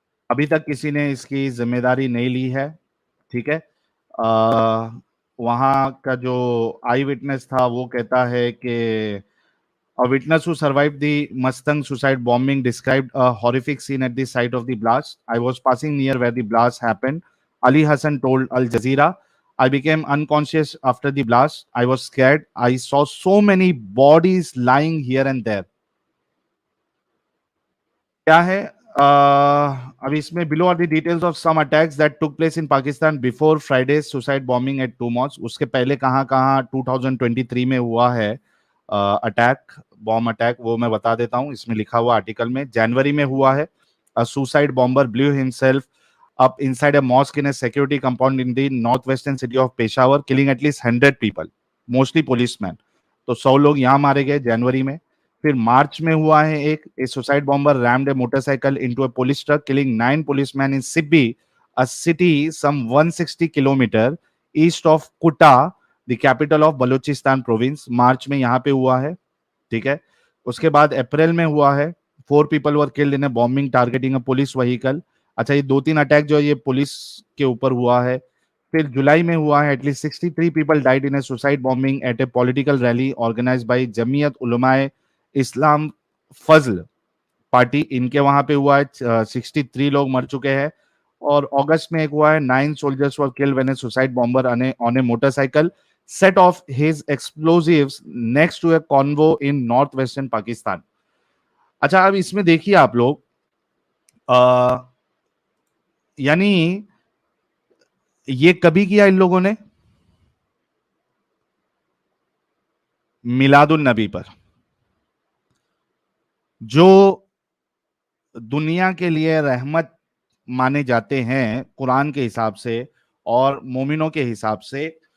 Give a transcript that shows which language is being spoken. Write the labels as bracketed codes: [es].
[ur] ابھی تک کسی نے اس کی ذمہ داری نہیں لی ہے. ٹھیک ہے, وہاں کا جو آئی وٹنس تھا وہ کہتا ہے کہ [en] a witness who survived the Mustang suicide bombing described a horrific scene at the site of the blast. I was passing near where the blast happened. Ali Hassan told Al Jazeera, I became unconscious after the blast. I was scared. I saw so many bodies lying here and there. [ur] کیا ہے ابھی اس میں [en] below are the details of some attacks that took place in Pakistan before Friday's suicide bombing at 2 mosques. [ur] اس کے پہلے کہاں 2023 میں ہوا ہے اٹیک, بوم اٹیک, وہ میں بتا دیتا ہوں. اس میں لکھا ہوا آرٹیکل میں جنوری میں ہوا ہے. [en] A suicide bomber blew himself up inside a mosque in a security compound in the northwestern city of Peshawar, killing at least 100 people, mostly policemen. [ur] تو 100 لوگ یہاں مارے گئے جنوری میں. پھر مارچ میں ہوا ہے ایک suicide bomber [en] rammed a motorcycle into a police truck, killing 9 policemen in Sibbi, a city some 160 kilometer east of Quetta, the capital of Balochistan province. [ur] March میں یہاں پہ ہوا ہے. ٹھیک ہے, اس کے بعد اپریل میں ہوا ہے. [en] 4 people were killed in a bombing targeting a police vehicle. [ur] اچھا, یہ 2-3 اٹیک جو ہے یہ پولیس کے اوپر ہوا ہے. پھر جولائی میں ہوا ہے [en] at least 63 people died in a suicide bombing at a political rally organized by Jamiat Ulema Islam Fazl party. [ur] ان کے وہاں پہ ہوا ہے 63 لوگ مر چکے ہیں. اور اگست میں ایک ہوا ہے [en] 9 soldiers were killed when a suicide bomber on a motorcycle set off his explosives next to a convoy in northwestern Pakistan. [ur] اچھا, اب اس میں دیکھیے آپ لوگ, یعنی یہ کبھی کیا ان لوگوں نے؟ میلاد النبی پر, جو دنیا کے لیے رحمت مانے جاتے ہیں قرآن کے حساب سے اور مومنوں کے حساب سے.